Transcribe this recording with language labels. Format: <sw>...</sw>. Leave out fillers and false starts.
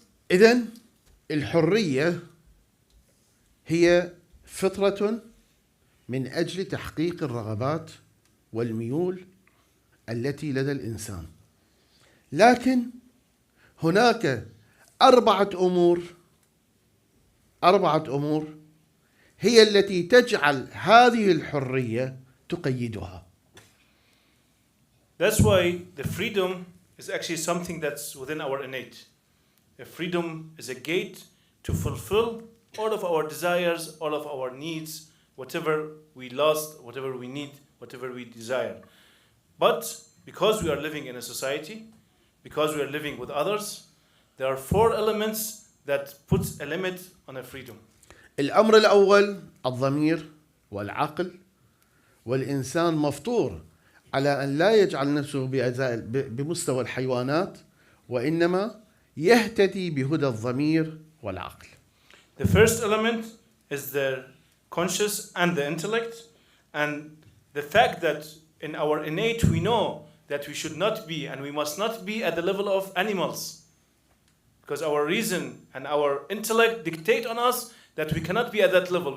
<ar>إذن الحرية هي فطرة من أجل تحقيق الرغبات والميول التي لدى الإنسان، لكن هناك أربعة أمور هي التي تجعل هذه الحرية تقيدها.</ar> <en>That's why the freedom is actually something that's within our innate. The freedom is a gate to fulfill all of our desires, all of our needs, whatever we lost, whatever we need, whatever we desire. But because we are living in a society, because we are living with others, there are 4 elements that puts a limit on a freedom.</en> <ar>الأمر الأول الضمير والعقل، والإنسان مفطور على أن لا يجعل نفسه بمستوى الحيوانات، وإنما يهتدي بهدى الضمير والعقل.</ar> <en>The first element is the conscious and the intellect, and the fact that in our innate we know that we should not be and we must not be at the level of animals, because our reason and our intellect dictate on us that we cannot be at that level.</en>